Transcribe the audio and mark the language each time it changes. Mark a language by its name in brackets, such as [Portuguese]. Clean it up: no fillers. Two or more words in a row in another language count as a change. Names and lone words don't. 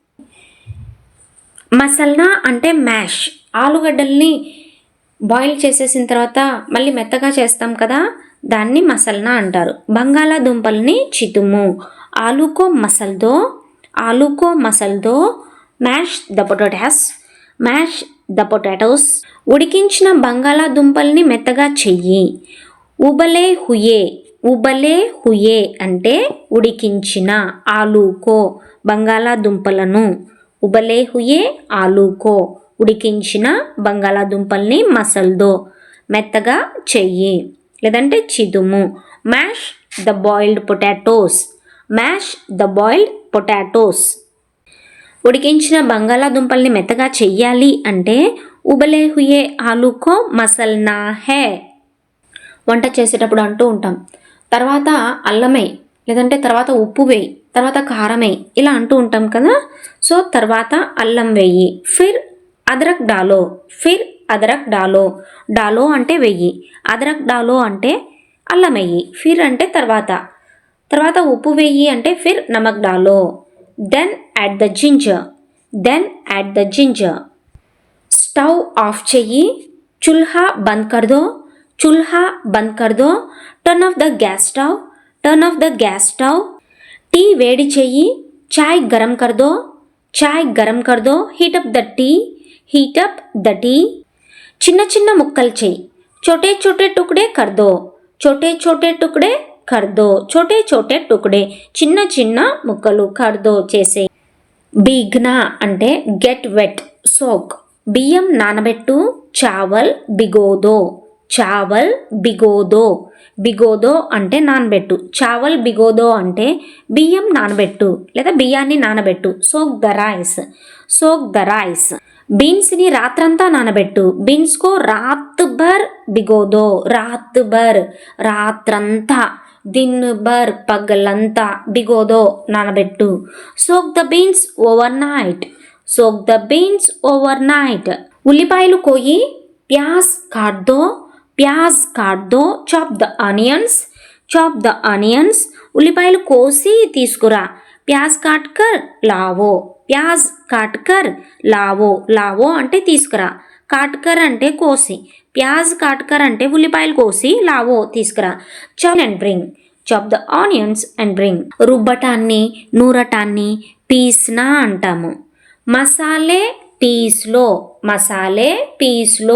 [Telugu] మసల్నా అంటే మ్యాష్, ఆలుగడ్డల్ని బాయిల్ చేసేసిన తర్వాత మళ్ళీ మెత్తగా చేస్తాం కదా, దాన్ని మసల్నా అంటారు. బంగాళాదుంపల్ని చితుము, [Hindi] आलू को मसल दो, आलू को मसल दो. [English] Mash the potatoes, mash the potatoes. [Telugu] ఉడికించిన బంగాళాదుంపల్ని మెత్తగా చెయ్యి. [Hindi] उबले हुए, उबले हुए [Telugu] అంటే ఉడికించిన, ఆలుకో బంగాళాదుంపలను. [Hindi] उबले हुए आलू को [Telugu] ఉడికించిన బంగాళాదుంపల్ని మసల్దో మెత్తగా చెయ్యి లేదంటే చిదుము. [English] Mash the boiled potatoes, mash the boiled potatoes. [Telugu] ఉడికించిన బంగాళాదుంపల్ని మెత్తగా చెయ్యాలి అంటే [Hindi] उबले हुए आलू को मसलना है. [Telugu] వంట చేసేటప్పుడు అంటూ ఉంటాం, తర్వాత అల్లమై లేదంటే తర్వాత ఉప్పు వేయి, తర్వాత కారం వేయి ఇలా అంటూ ఉంటాం కదా. సో తర్వాత అల్లం వేయి, [Hindi] फिर अदरक डालो, फिर अदरक डालो. [Telugu] డాలో అంటే వెయ్యి, [Hindi] अदरक डालो [Telugu] అంటే అల్లం వెయ్యి, ఫిర్ అంటే తర్వాత, తర్వాత ఉప్పు వెయ్యి అంటే [Hindi] फिर नमक डालो. [English] Then add the ginger, then add the ginger. [Telugu] స్టవ్ ఆఫ్ చెయ్యి, [Hindi] चूल्हा बंद कर दो, चूल्हा बंद कर दो. [English] Turn off the gas stove, turn off the gas stove. [Telugu] టీ వేడి చెయ్యి, [Hindi] चाय गरम कर दो, चाय गरम कर दो. [English] Heat up the tea, heat up the tea. [Telugu] చిన్న చిన్న ముక్కలు చెయ్యి, [Hindi] छोटे छोटे टुकड़े कर दो, छोटे छोटे टुकड़े कर दो. छोटे छोटे टुकड़े [Telugu] చిన్న చిన్న ముక్కలు, [Hindi] कर दो [Telugu] చేసే. భీగ్నా అంటే [English] get wet, [Telugu] సోక్. బియ్యం నానబెట్టు, [Hindi] चावल भिगो दो, चावल भिगो दो. [Telugu] బిగోదో అంటే నానబెట్టు. [Hindi] चावल भिगो दो [Telugu] అంటే బియ్యం నానబెట్టు లేదా బియ్యాన్ని నానబెట్టు. [English] Soak the rice. Soak the rice. [Telugu] బీన్స్ని రాత్రంతా నానబెట్టు. [Hindi] बीन्स को रात भर भिगो दो. रात भर రాత్రంతా. दिन भर పగలంతా. బిగోదో నానబెట్టు. [English] Soak the beans overnight. Soak the beans overnight. సోక్ ద బీన్స్ ఓవర్ నైట్. [Telugu] ఉల్లిపాయలు కోయి. [Hindi] प्याज काट दो. प्याज काट दो. [English] Chop the onions. Chop the onions. [Telugu] ఉల్లిపాయలు కోసి తీసుకురా. [Hindi] प्याज काट कर लाओ. प्याज काट कर लाओ. लाओ [Telugu] అంటే తీసుకురా. కాట్కర్ అంటే కోసి. [Hindi] प्याज काटकर [Telugu] అంటే ఉల్లిపాయలు కోసి. [English] లావో తీసుకురా. Chop and bring. Chop the onions and bring. [Telugu] రుబ్బటాన్ని నూరటాన్ని పీస్నా అంటాము. [Hindi] मसाले पीस लो. मसाले पीस लो.